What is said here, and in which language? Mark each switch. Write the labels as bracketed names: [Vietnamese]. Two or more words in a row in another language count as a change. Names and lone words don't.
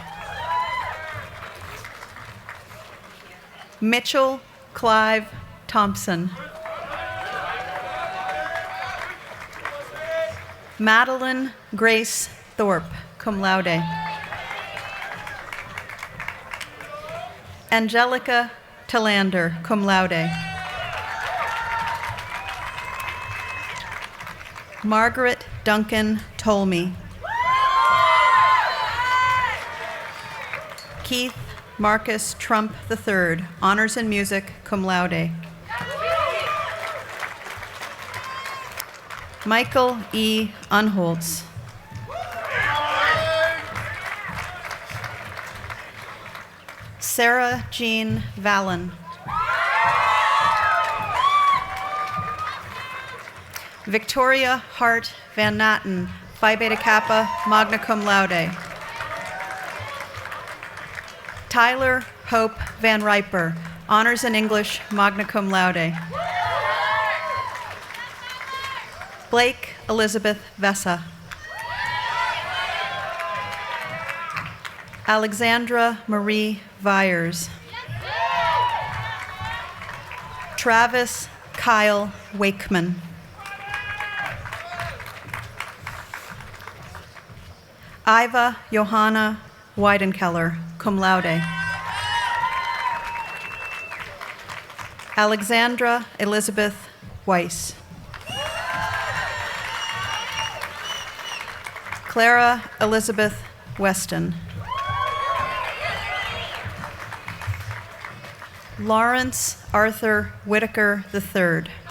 [English] Mitchell Clive Thompson. Madeline Grace Thorpe, [Latin] cum laude. [English] Angelica Tillander, [Latin] cum laude. [English] Margaret Duncan Tolmie. Keith Marcus Trump III, honors in music, [Latin] cum laude. [English] Michael E. Unholtz. Sarah Jean Vallon. Victoria Hart Van Natten, Phi Beta Kappa, [Latin] magna cum laude. [English] Tyler Hope Van Riper, honors in English, [Latin] magna cum laude. [English] Blake Elizabeth Vessa. Alexandra Marie Vyers. Travis Kyle Wakeman. Iva Johanna Weidenkeller, [Latin] cum laude. [English] Alexandra Elizabeth Weiss. Clara Elizabeth Weston. Lawrence Arthur Whitaker III.